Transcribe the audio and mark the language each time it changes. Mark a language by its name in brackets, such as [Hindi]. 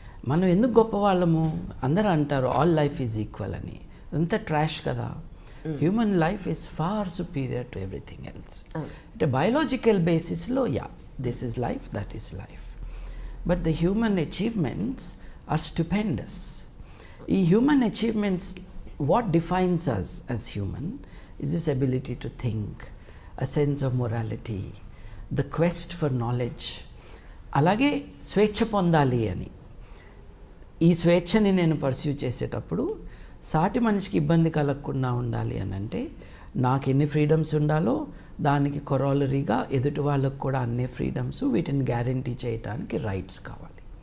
[Telugu] మనం ఎందుకు గొప్పవాళ్ళము? అందరూ అంటారు [English] all life is equal [Telugu] అని. అంతా ట్రాష్ కదా. [English] Human life is far superior to everything else. అంటే biological బేసిస్లో this is life, that is life. But the human achievements are stupendous. ఈ human achievements, what defines us as human is this ability to think, a sense of morality, the quest for knowledge. [Telugu] అలాగే స్వేచ్ఛ పొందాలి అని. ఈ స్వేచ్ఛని నేను pursue చేసేటప్పుడు సాటి మనిషికి ఇబ్బంది కలగకుండా ఉండాలి అని అంటే నాకు ఎన్ని ఫ్రీడమ్స్ ఉండాలో దానికి కొరాలరీగా ఎదుటి వాళ్ళకు కూడా అన్ని ఫ్రీడమ్స్, వీటిని గ్యారంటీ చేయడానికి రైట్స్ కావాలి.